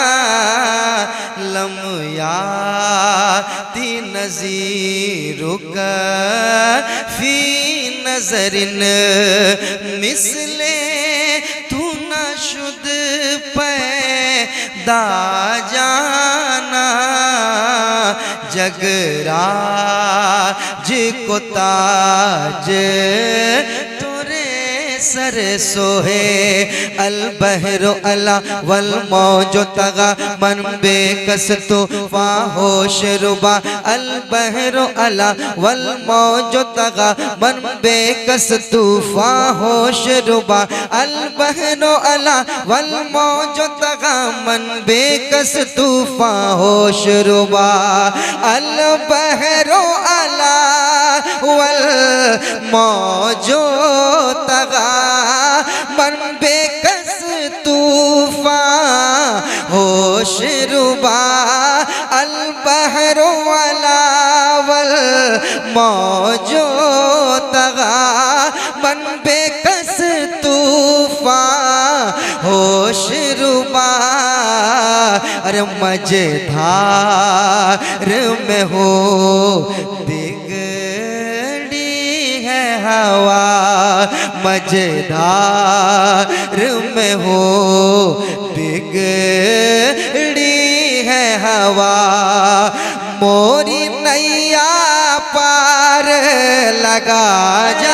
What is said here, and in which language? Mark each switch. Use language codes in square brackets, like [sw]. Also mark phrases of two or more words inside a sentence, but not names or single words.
[ar] لم يأت نظير كفي نظر, [fa] مثل تو نشد پیدا جانا, [hi] जगराज को ताज तोरे सर सोहे, [ar] البحر علا والموج طغى [fa] من بیکس طوفان هوش ربا, अल [ar] بحر علا والموج طغى [fa] من بیکس طوفان هوش रुबा, [ar] البحر علا والموج طغى [fa] من بیکس طوفان هوش ربا, [ar] البحر علا والموج طغى [fa] من بیکس طوفان هوش ربا, [ar] البحر علا والموج طغى [fa] من بیکس طوفان هوش ربا, [hi] अरे मजेदार में हो बिगड़ी है हवा, मजेदार में हो बिगड़ी है हवा, मोरी नैया पार लगा जा।